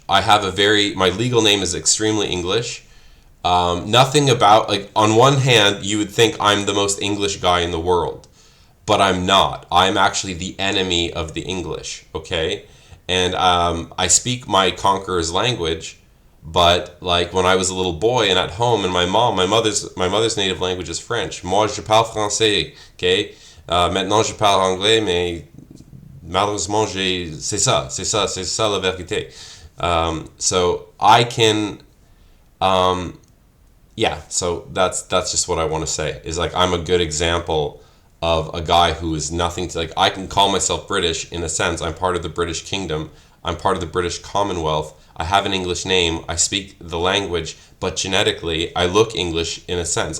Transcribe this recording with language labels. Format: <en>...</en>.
<en>I have my legal name is extremely English. Nothing about, like, on one hand, you would think I'm the most English guy in the world, but I'm not. I'm actually the enemy of the English, okay? And I speak my conqueror's language, but, like, when I was a little boy and at home, and my mother's native language is French.</en> <fr>Moi, je parle français, okay? Maintenant, je parle anglais, mais malheureusement, c'est ça la vérité.</fr> <en>So I can, yeah, so that's just what I want to say, is like I'm a good example of a guy who is nothing to, like, I can call myself British in a sense. I'm part of the British Kingdom. I'm part of the British Commonwealth. I have an English name. I speak the language, but genetically I look English in a sense.</en>